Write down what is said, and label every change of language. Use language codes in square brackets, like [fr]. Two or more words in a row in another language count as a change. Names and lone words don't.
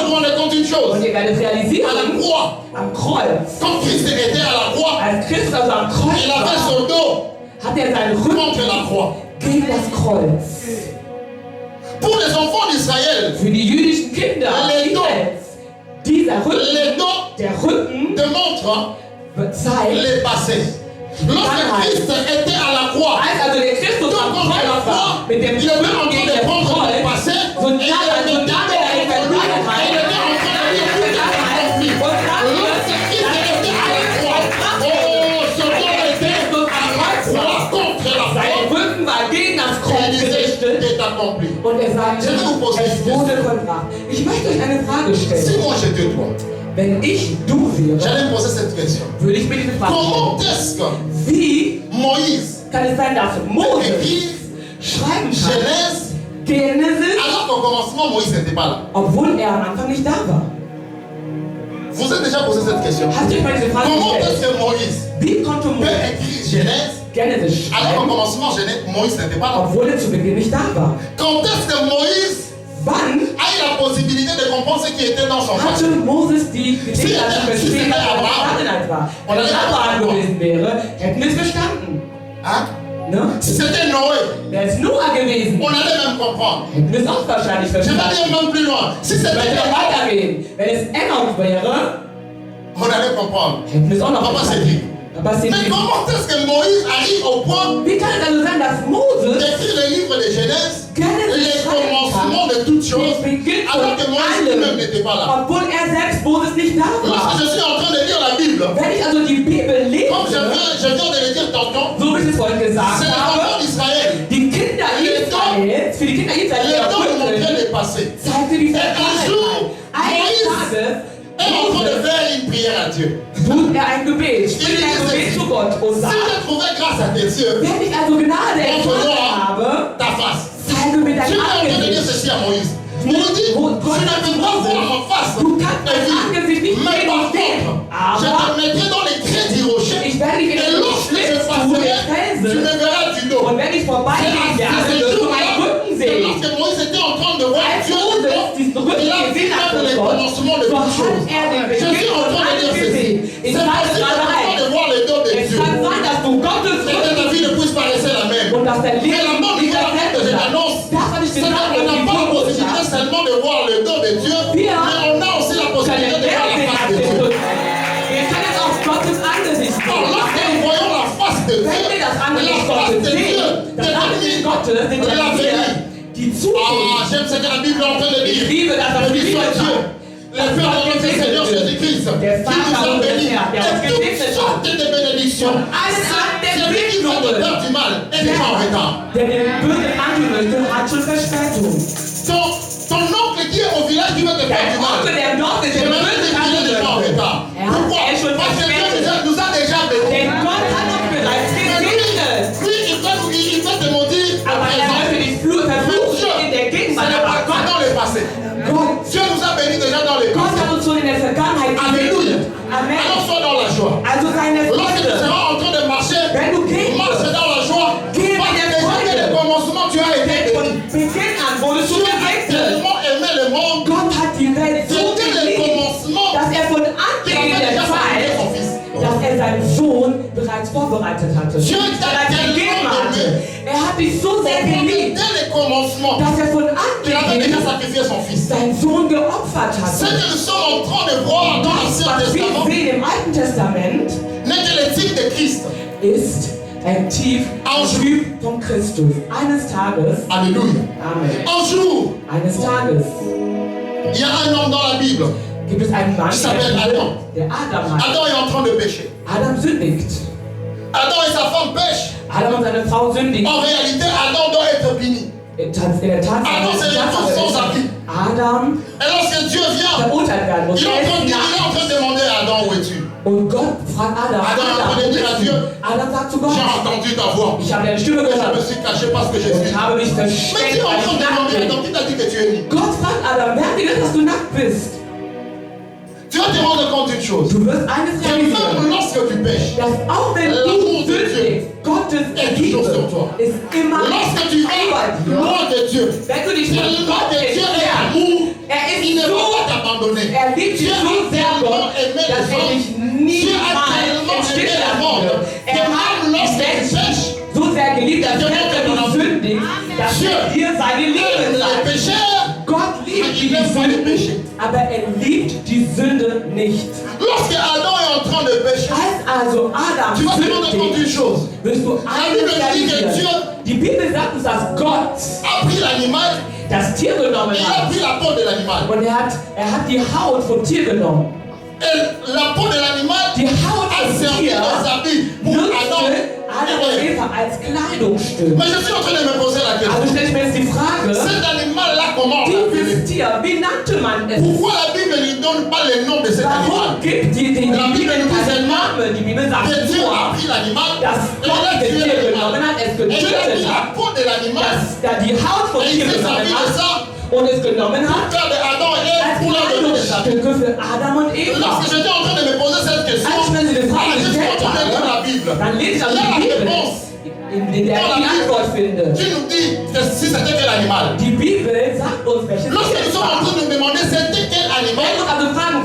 [fr] nous rendre compte d'une [de] uns. [fr] chose. [de] Und ihr werdet [fr] À la [de] realisieren, [fr] croix, [de] am Kreuz, [fr] quand Christ était à la croix, [de] als Christus also am Kreuz [fr] il avait [de] war, [fr] son dos [de] hat er seinen [fr] contre la [de] Rücken [fr] croix. [de] gegen das Kreuz. [fr] Pour les enfants d'Israël, [de] Für die jüdischen Kinder [fr] Les dos. [de] Israels, dieser Rücken, [fr] les dos [de] der Rücken [fr] démontrent [de] zeigt, [fr] les passés. Lorsque Christ était à la croix, [de] als also der Christus [fr] tout [de] am [fr] contre la [de] Kreuz war, [fr] croix, [de] mit dem [fr] il était en [de] Rücken [fr] train [de] gegen [fr] de [de] das [fr] prendre le [de] Kreuz, [fr] passé [de] so [fr] et il [de] nahm er [fr] mettait [de] in [fr] dans lui. [de] der [fr] Il était en train de dire tout est accompli. [de] und dann [fr] Lorsque Christ était à la croix, oh, son dos était à la croix contre la [de] sein [fr] croix. [de] Rücken war gegen das [fr] Il [de] Kreuz [fr] disait, [de] gerichtet [fr] tout est accompli. [de] und er sagte, [fr] Je vais vous poser [de] es [fr] une [de] wurde [fr] question. [de] vollbracht. Ich möchte euch eine Frage [fr] Si [de] stellen. [fr] moi j'étais toi, [de] Wenn ich du wäre, [fr] j'allais poser cette question. [de] würde ich mir diese Frage [fr] Comment [de] stellen. [fr] est-ce que [de] Wie [fr] Moïse [de] kann es sein, dass Mose [fr] écrit [de] schreiben kann, [fr] Genèse [de] Genesis, [fr] alors qu'au commencement Moïse n'était pas là? [de] obwohl er am Anfang nicht da war? [fr] Vous avez déjà posé cette question. [de] Hast du euch mal diese Frage [fr] Comment est-ce [de] gestellt? [fr] que Moïse [de] Wie konnte [fr] peut [de] Mose [fr] écrire Genèse [de] Genesis [fr] alors qu'au [de] schreiben, [fr] commencement Moïse n'était pas là? [de] obwohl er zu Beginn nicht da war? [fr] Quand est-ce que Moïse [de] Wann [fr] a eu la possibilité de comprendre ce qui était dans son [de] hatte [fr] passé? [de] Moses die Gelegenheit zu verstehen, was seine Vergangenheit war? Wenn es Abraham gewesen wäre, hätten wir es verstanden. [fr] Hein? [de] Ne? [fr] Si c'était Noé, [de] Wäre es Noah gewesen, [fr] on allait même comprendre. [de] hätten wir es auch wahrscheinlich [fr] Je vais [de] verstanden. [fr] aller même plus loin. Si [de] Wenn [fr] c'était [de] wir [fr] Enoch, [de] weitergehen, wenn es Enoch wäre, [fr] on allait comprendre. [de] hätten wir es auch noch [fr] Papa [de] verstanden. [fr] Cédric. [de] Aber es [fr] Mais comment est-ce que Moïse arrive au point [de] Wie kann es also sein, dass Moses [fr] d'écrire le livre de Genèse, [de] Genesis [fr] les [de] schreiben [fr] commencements [de] kann, [fr] de toutes choses, [de] den Beginn von [fr] alors que Moïse lui-même [de] allem, [fr] n'était pas là? [de] obwohl er selbst Moses nicht da [fr] Lorsque [de] war? [fr] je suis en train de lire la Bible, [de] Wenn ich also die Bibel [fr] comme je [de] lese, [fr] viens de le dire tantôt, [de] so wie ich es vorhin gesagt [fr] c'est les enfants [de] habe, [fr] d'Israël. [de] die Kinder Israels, für die Kinder Israels, [fr] Les [de] der [fr] temps de montrer [de] Rücken, [fr] le passé. [de] zeigte die [fr] Et un jour, [de] Vergangenheit. Eines Tages [fr] est en train de faire une prière à Dieu. [de] tut er ein Gebet, spricht ein Gebet zu Gott und [fr] Si [de] sagt, [fr] j'ai trouvé grâce à tes yeux, [de] wenn ich also Gnade empfangen [fr] montre-moi [de] habe, [fr] ta face. [de] zeige mir [fr] Tu [de] dein [fr] es en train de dire [de] Angesicht. [fr] ceci à Moïse. Il nous dit, tu ne peux pas voir ma face. [de] Du kannst [fr] et [de] mein [fr] vivre. [de] Angesicht nicht [fr] Mais par [de] sehen, [fr] contre, je [de] aber [fr] te mettrai dans les crêtes du rocher. [de] ich werde dich in [fr] Et [de] den [fr] lorsque je [de] Schlitz tun, [fr] passerai, [de] den [fr] tu [de] Felsen, [fr] me verras du dos. [de] und wenn ich vorbeigehe, werde, wirst du meinen Rücken [fr] C'est [de] sehen. [fr] lorsque Moïse était en train de voir [de] Als [fr] Dieu du [de] Moses [fr] dos, [de] diesen Rücken [fr] il a vu [de] gesehen hat [fr] même [de] von [fr] les [de] Gott, [fr] commencements de [de] so [fr] toutes [de] hat [fr] choses. [de] er den [fr] Je suis [de] Beginn [fr] en [de] von [fr] train de [de] allem [fr] dire ceci. [de] gesehen. Ich [fr] C'est [de] sage [fr] possible [de] gerade [fr] de [de] ein, [fr] voir le dos de [de] es [fr] Dieu. [de] kann sein, dass du Gottes [fr] Et que ta [de] Rücken [fr] vie ne puisse pas rester la même. [de] und dass dein [fr] Mais la [de] Leben [fr] bonne [de] nicht [fr] nouvelle que je [de] dasselbe bleibt. [fr] t'annonce, [de] Das, was ich [fr] c'est qu'on [de] gesagt habe, [fr] n'a [de] die [fr] pas la [de] gute [fr] possibilité [de] Botschaft, [fr] seulement de voir le dos de Dieu, mais on a aussi la possibilité [de] können [fr] de voir la [de] mehr [fr] face [de] sehen [fr] de [de] als den [fr] Dieu. [de] Rücken. Wir können auch Gottes Angesicht [fr] Alors, [de] sehen. [fr] lorsque nous voyons la face de [de] Wenn wir [fr] Dieu, [de] das [fr] la [de] Angesicht [fr] face [de] Gottes [fr] de Dieu, [de] sehen, das [fr] c'est [de] Angesicht Gottes sind [fr] de [de] dann [fr] l'avenir. [de] die [fr] Ah, [de] Zukunft. [fr] j'aime ce que la Bible est en train de [de] Ich [fr] dire. [de] liebe das, was die [fr] Béni [de] Bibel [fr] soit Dieu, [de] sagt. [fr] le Père de notre Seigneur Jésus-Christ, [de] Der [fr] qui nous [de] Vater [fr] a [de] unser [fr] bénis [de] Herr, der uns [fr] et [de] gesegnet [fr] toutes [de] hat. [fr] sortes de bénédictions. [de] Allen Arten der [fr] Celui qui veut te faire du mal est déjà en retard. [de] Der den Bösen antun möchte, hat schon Verspätung. [fr] Ton oncle qui est au village qui veut te faire [de] Der [fr] du mal, [de] Onkel, der im Dorf ist, [fr] je [de] der [fr] vais [de] Böse [fr] te dire qu'il est déjà en [de] antun möchte. [fr] retard. Pourquoi? [de] Er ist schon [fr] Parce que Dieu [de] verspätet. [fr] nous a déjà bénis. [de] Denn Gott hat uns bereits gesegnet. [fr] Lui, il peut te maudire à [de] Aber er [fr] présent. [de] möchte dich verfluchen in der [fr] Ce [de] Gegenwart. [fr] n'est pas [de] Aber Gott, [fr] dans le passé. [de] Gott, [fr] Dieu nous a bénis déjà dans le [de] Gott [fr] passé. [de] hat uns schon in der Vergangenheit [fr] Alléluia. [de] gesegnet. [fr] Amen. Alors sois dans la joie. [de] Also seine [fr] Lorsque tu [de] Freude. [fr] seras en train de marcher, [de] Wenn du gehst, [fr] marche dans la joie. [de] Geh mit [fr] Parce [de] der [fr] que déjà [de] Freude. [fr] dès le commencement, tu as été [de] denn von [fr] béni. [de] Beginn an wurdest du [fr] Dieu a [de] gesegnet. [fr] tellement aimé le monde. [de] Gott hat die Welt so [fr] C'était le [de] geliebt, [fr] commencement [de] dass er von [fr] qu'il [de] Anbeginn [fr] avait [de] der [fr] déjà fabriqué [de] Zeit, [fr] son fils. [de] dass er seinen Sohn bereits vorbereitet hatte. [fr] Dieu [de] Bereits [fr] t'a [de] gegeben [fr] tellement [de] hatte. [fr] aimé. [de] Er hat dich so sehr geliebt, [fr] Dès le commencement, [de] dass er von [fr] il avait déjà [de] Anbeginn [fr] sacrifié son fils. [de] seinen Sohn geopfert [fr] Ce [de] hatte. [fr] que nous sommes en train de voir dans l'Ancien [de] Was wir [fr] Testament [de] sehen im Alten Testament, [fr] n'est que le type de Christ. [de] ist ein Typ von Christus. Eines Tages, [fr] Alléluia. Amen, Un jour, [de] eines Tages [fr] il y a un homme dans la Bible. [de] gibt es einen Mann, [fr] Il s'appelle Adam. [de] der Adam heißt. [fr] Adam est en train de pécher. [de] Adam sündigt. [fr] Adam et sa femme pêchent. [de] Adam und seine Frau sündigen. [fr] En réalité, Adam doit être puni. [de] In der Tat, Adam, [fr] c'est le tout sans habit. [de] Adam [fr] Et lorsque Dieu vient, [de] verurteilt werden muss. [fr] il est en train de demander à Adam où es-tu. [de] Und Gott fragt Adam, [fr] Adam est en train de dire à Dieu, [de] Adam sagt zu Gott, [fr] j'ai entendu ta voix. [de] ich habe deine Stimme [fr] Je me [de] gehört [fr] suis caché parce que je [de] und [fr] suis. [de] ich habe mich [fr] Mais [de] versteckt, [fr] tu es en [de] weil [fr] train [de] ich [fr] de [de] nackt [fr] demander, [de] bin. [fr] donc qui t'a dit que tu es nu? [de] Gott fragt Adam, wer hat dir gesagt, dass du nackt bist? [fr] Tu vas te rendre compte d'une chose. [de] Du wirst eines [fr] Que même [de] realisieren, [fr] lorsque tu pêches, [de] dass auch wenn [fr] L'amour [de] du [fr] de [de] sündigst, Gottes [fr] est [de] Liebe [fr] toujours sur toi. [de] ist immer [fr] Lorsque tu [de] über [fr] es [de] dir. [fr] loin de Dieu, [de] Wenn du dich von [fr] tellement [de] Gott [fr] que Dieu est [de] entfernst, [fr] amour, [de] er [fr] il ne [de] ist [fr] va [de] so, [fr] pas t'abandonner. [de] er liebt dich [fr] Dieu [de] so [fr] a [de] sehr, [fr] tellement [de] Gott, [fr] aimé [de] dass [fr] les [de] er [fr] hommes. [de] dich [fr] Dieu a [de] niemals [fr] tellement [de] im Stich [fr] aimé le [de] lassen [fr] monde. [de] wird. [fr] Que [de] Er hat [fr] même lorsque [de] die [fr] tu [de] Menschen [fr] pêches, [de] so sehr geliebt, dass [fr] Dieu [de] wenn [fr] te [de] du [fr] donne [de] sündigst, dass er dir seine Liebe [fr] les [de] zeigt. [fr] pécheurs, [de] Gott liebt die [fr] il aime pas les péchés. [de] Sünden, aber er liebt die Sünde nicht. [fr] Lorsque Adam est en train de pécher, [de] Als also Adam [fr] tu vas te rendre compte d'une [de] sündigt, [fr] chose. [de] wirst du [fr] Bible [de] eines [fr] dit que [de] realisieren. [fr] Dieu [de] Die Bibel sagt uns, dass Gott [fr] a pris l'animal [de] das Tier genommen [fr] et il a [de] hat. [fr] pris la peau de l'animal. [de] Und er hat die Haut vom Tier genommen. [fr] Et la peau de l'animal [de] Die Haut [fr] a [de] vom [fr] servi [de] Tier [fr] des habits pour Adam. [de] nutzte Adam und [fr] et Ève. [de] Eva als Kleidungsstück. [fr] Mais je suis en train de me poser la [de] Also [fr] question. [de] stelle ich mir jetzt die Frage, [fr] Cet animal-là, comment on l'a [de] dieses [fr] appelé? [de] Tier, wie nannte man es? [fr] Pourquoi la Bible ne lui donne pas le nom de cet animal? [de] Warum gibt die [fr] La Bible [de] Bibel [fr] nous dit [de] keinen [fr] seulement [de] Namen? Die Bibel sagt [fr] que Dieu [de] nur, [fr] a pris l'animal [de] dass [fr] et il [de] Gott [fr] a [de] das [fr] tué [de] Tier genommen [fr] l'animal. [de] hat, es [fr] Et il a pris [de] getötet [fr] la [de] hat, [fr] peau de l'animal [de] dass da die Haut vom [fr] et il [de] Tier [fr] s'est [de] genommen [fr] servi de [de] hat [fr] ça [de] und es genommen [fr] pour [de] hat [fr] faire de Adam et Ève [de] als [fr] pour leur donner des habits. [de] Kleidungsstücke für Adam und Eva. [fr] Lorsque j'étais en train de me poser cette question, [de] Als ich mir diese Frage [fr] je suis en [de] gestellt [fr] train de lire la [de] habe, [fr] Bible. [de] dann lese ich [fr] Il [de] also [fr] y a la [de] die Bibel, [fr] réponse. [de] in der ich die Antwort finde. [fr] Qui nous dit que si c'était quel animal? [de] Die Bibel sagt uns, welches [fr] Lorsque [de] Tier [fr] nous [de] es [fr] sommes en [de] war. [fr] train de nous demander c'était quel [de] Wenn [fr] animal, [de] wir also fragen,